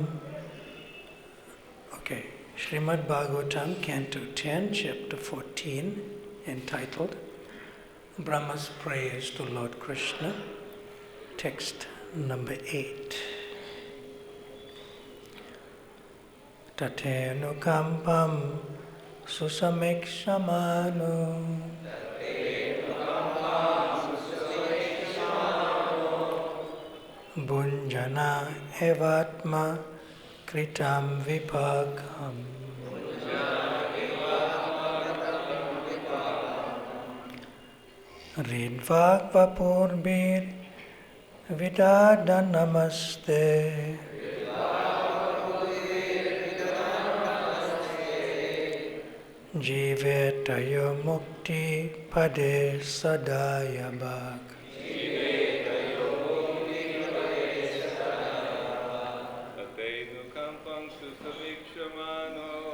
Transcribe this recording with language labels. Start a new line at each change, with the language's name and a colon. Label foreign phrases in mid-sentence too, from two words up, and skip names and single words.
English: Okay, Srimad Bhagavatam, Canto 10, Chapter 14, entitled Brahma's Prayers to Lord Krishna, text number 8.
Sanskrit: Tate nukampāṁ su-samīkṣamāṇo. Bhuñjāna evātma-kṛtaṁ vipākam. hṛd-vāg-vapurbhir vidadhan namaste. Jīveta mukti-pade dāya-bhāk. nukampāṁ su-samīkṣamāṇo.